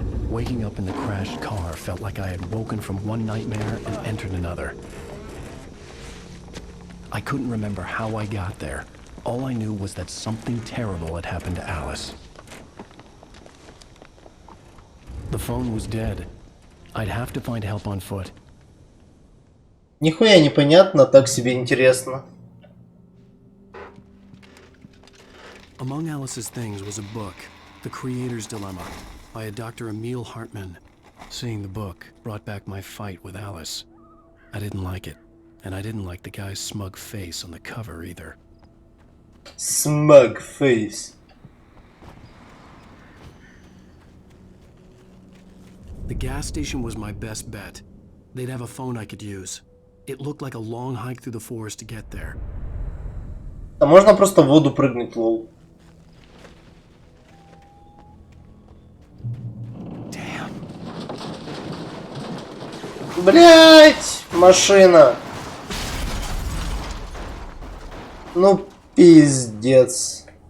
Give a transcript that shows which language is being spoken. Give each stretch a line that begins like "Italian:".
English: Waking up in the crashed car felt like I had woken from one nightmare and entered another. I couldn't remember how I got there. All I knew was that something terrible had happened to Alice. The phone was dead. I'd have to find help on foot.
Russian: Нихуя непонятно, так себе интересно.
English: Among Alice's things was a book, The Creator's Dilemma, by a Dr. Emil Hartman. Seeing the book brought back my fight with Alice. I didn't like it, and I didn't like the guy's smug face on the cover either. Smug face. The gas station was my best bet. They'd have a phone I could use. It looked like a long hike through the forest to get there.
Russian: А можно просто в воду прыгнуть, лол.
English: Damn.
Russian: Блять, машина. Ну, пиздец.